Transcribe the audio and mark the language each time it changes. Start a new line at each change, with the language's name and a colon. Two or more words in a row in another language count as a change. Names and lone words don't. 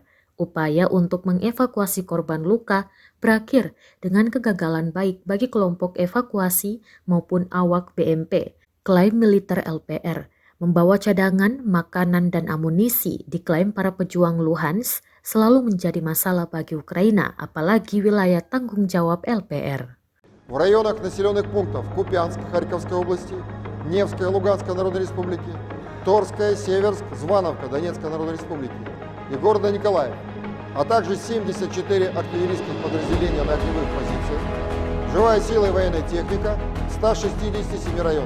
Indonesian: Upaya untuk mengevakuasi korban luka berakhir dengan kegagalan baik bagi kelompok evakuasi maupun awak BMP, klaim militer LPR. Membawa cadangan, makanan, dan amunisi, diklaim para pejuang Luhansk selalu menjadi masalah bagi Ukraina, apalagi wilayah tanggung jawab LPR.
Russian: В районах населенных пунктов Купянск Харьковской области, Невская Луганской Народной Республики, Торская, Северск, Звановка Донецкой Народной Республики и города Николаев, а также 74 артиллерийских подразделения на огневых позициях, живая сила и военная техника в 167 районах.